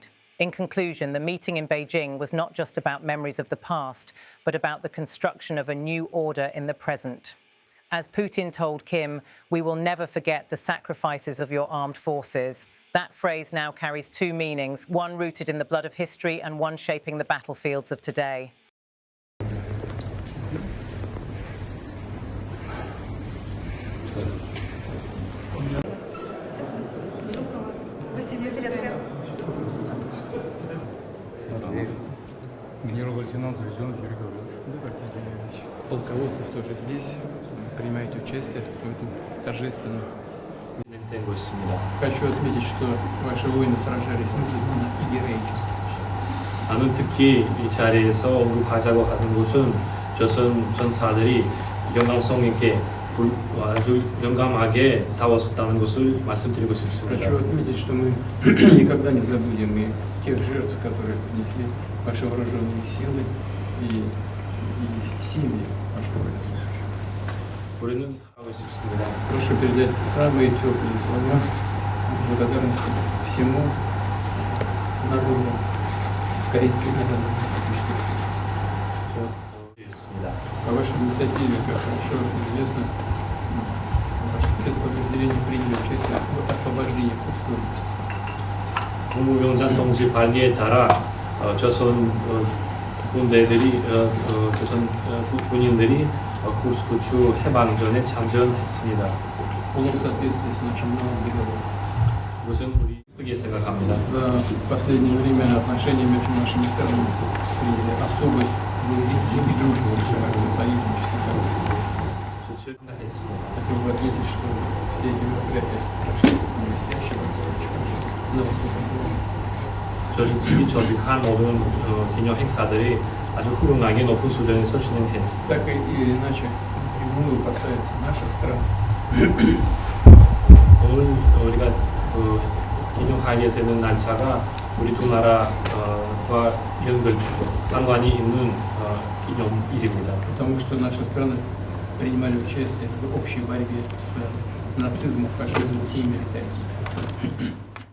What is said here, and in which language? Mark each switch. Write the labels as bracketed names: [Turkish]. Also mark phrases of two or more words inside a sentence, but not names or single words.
[English] In conclusion, the meeting in Beijing was not just about memories of the past, but about the construction of a new order in the present. As Putin told Kim, "We will never forget the sacrifices of your armed forces." That phrase now carries two meanings, one rooted in the blood of history and one shaping the battlefields of today. [Russian] Генерал-лейтенант завезен в переговоры. Полководцы тоже здесь. Принимаете участие в этом торжественном. Хочу отметить, что ваши воины сражались мужественно и героически. [Korean] 나는 특히 이 자리에서 언급하자고 하는 것은 조선 전사들이 영광성 있게 아주 용감하게 싸웠다는 것을 말씀드리고 싶습니다. [Russian] Хочу отметить, что мы никогда не забудем и тех жертв, которые принесли ваши вооруженные силы и семьи ваших воинов. [Korean] 우리는 하고 싶습니다. [Russian] Прошу передать самые теплые слова благодарности всему народу, корейским народу. По вашей инициативе, как хорошо известно, ваши спецподразделения приняли участие в освобождении Курской области. [Korean] 국무병장 동지 발기에 따라 조선 군인들이 쿠스크주 해방전에 참전했습니다. [Russian] В полном соответствии с нашим новым договором. [Korean] 이것은 우리 크게 생각합니다. [Russian] За последнее время отношения между нашими странами приняли особый и дружеский союзничество. Хотел бы отметить, что все эти мероприятия прошли блестяще, на высоком уровне. [Korean] 조직이 조직한 모든 기념 행사들이 아주 훌륭하게 높은 수준에서 진행했습니다. [Russian] Так или иначе, напрямую касается нашей страны. [Korean] 오늘 우리가 기념하게 되는 날짜가 우리 두 나라와 상관이 있는 기념일입니다. [Russian] Потому что наши страны принимали участие в общей борьбе с нацизмом, фашизмом и милитаризмом.